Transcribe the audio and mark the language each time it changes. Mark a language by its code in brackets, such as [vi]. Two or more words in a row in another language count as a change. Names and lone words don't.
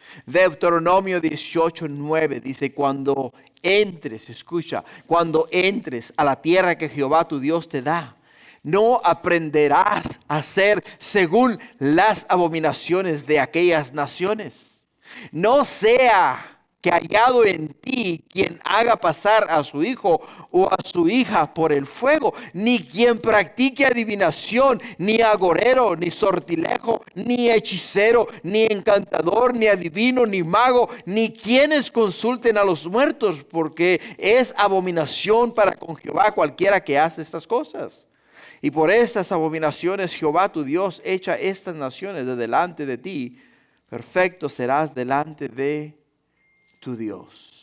[es] Deuteronomio 18:9 dice, cuando entres, escucha, cuando entres a la tierra que Jehová tu Dios te da, no aprenderás a hacer según las abominaciones de aquellas naciones. No sea que hallado en ti quien haga pasar a su hijo o a su hija por el fuego, ni quien practique adivinación, ni agorero, ni sortilejo, ni hechicero, ni encantador, ni adivino, ni mago, ni quienes consulten a los muertos, porque es abominación para con Jehová cualquiera que hace estas cosas. Y por estas abominaciones Jehová tu Dios echa estas naciones de delante de ti. Perfecto serás delante de tu Dios.